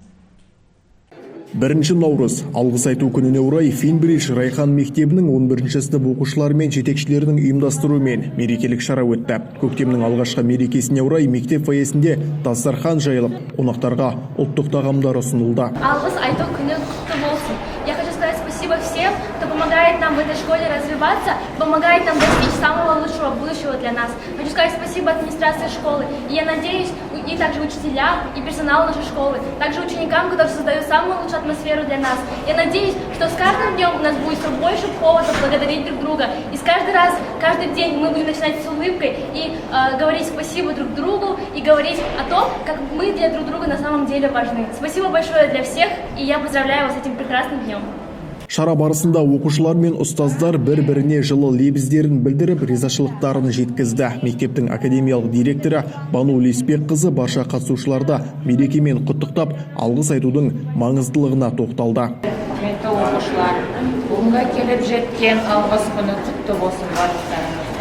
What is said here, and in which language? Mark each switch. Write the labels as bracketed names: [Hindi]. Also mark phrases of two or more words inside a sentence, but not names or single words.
[Kazakh] 1 наурыз алғыс айту күніне орай Финбридж Райхан мектебінің 11-ші сынып оқушылары мен жетекшілерінің ұйымдастыруымен мерекелік шара өтті. Көктемнің алғашқы мерекесіне орай мектеп фойесінде дастархан жайылып, қонақтарға ұлттық тағамдар ұсынылды. Алғыс айту күні құтты болсын. [Russian] Я хочу сказать спасибо всем, кто помогает помогает нам в этой школе развиваться, помогает нам достичь самого лучшего будущего для нас. Хочу сказать спасибо администрации школы. И я надеюсь, и также учителям, и персоналу нашей школы, также ученикам, которые создают самую лучшую атмосферу для нас. Я надеюсь, что с каждым днем у нас будет все больше поводов благодарить друг друга. И каждый день мы будем начинать с улыбкой и говорить спасибо друг другу, и говорить о том, как мы для друг друга на самом деле важны. Спасибо большое для всех, и я поздравляю вас с этим прекрасным днем. [Kazakh] Шара барысында оқушылар мен ұстаздар бір-біріне жылы лебіздерін білдіріп, ризашылықтарын жеткізді. Мектептің академиялық директоры Бану Леспек қызы барша қатысушыларды мерекемен құттықтап, алғыс айтудың маңыздылығына тоқталды. Құрметті оқушылар, бүгінгі келіп жеткен алғыс күні құтты болсын барлықтарыңызға.